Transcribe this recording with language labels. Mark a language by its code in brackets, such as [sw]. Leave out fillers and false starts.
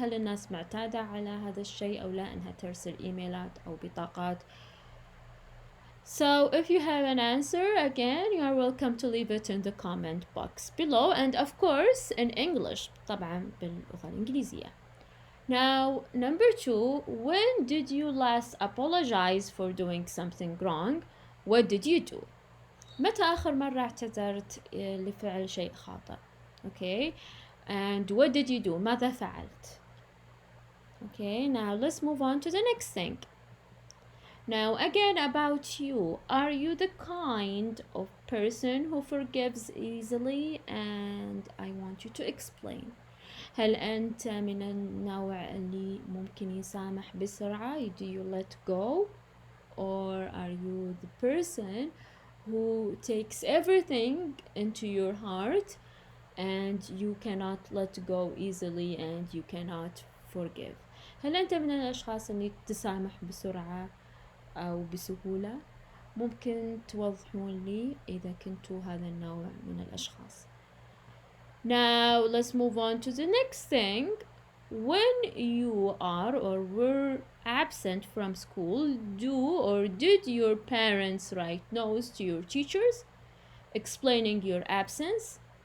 [ar] هل الناس معتادة على هذا الشيء أو لا إنها ترسل إيميلات أو بطاقات؟ [en] So if you have an answer, again, you are welcome to leave it in the comment box below, and of course in English, [ar] طبعا باللغة الإنجليزية. [en] Now, number 2, when did you last apologize for doing something wrong? What did you do? [ar] متى آخر مرة اعتذرت لفعل شيء خاطئ? [en] Okay, and what did you do? [ar] ماذا فعلت? [en] Okay, now let's move on to the next thing. Now again about you, are you the kind of person who forgives easily? And I want you to explain. [ar] هل أنت من النوع اللي ممكن يسامح بسرعة؟ [en] Do you let go? Or are you the person who takes everything into your heart and you cannot let go easily and you cannot forgive? [ar] هل أنت من الأشخاص اللي تسامح بسرعة أو بسهولة؟ ممكن توضحون لي إذا كنتوا هذا النوع من الأشخاص. [en] Now let's move on to the next thing. When you are or were absent from school, do or did your parents write notes to your teachers explaining your absence?